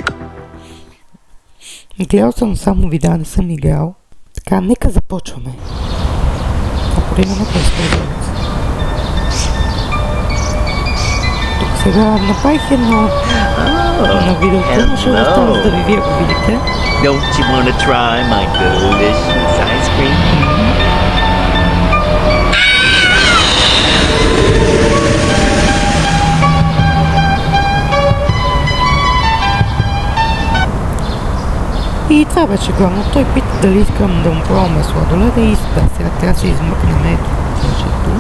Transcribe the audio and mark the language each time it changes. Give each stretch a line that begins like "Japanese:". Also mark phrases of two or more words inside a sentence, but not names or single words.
Bulgarian: Гледал съм само видеа, не съм играл. Така, нека започваме. Ако да имаме използваме. Тук сега направих едно на видеото, но ще оставя да ви вие го видите.
English: Don't you want to try my delicious ice cream?
Bulgarian: И това беше главно. Той пита дали искам да му пробваме сладоледа и сега трябва да се измъкнем ето въжето.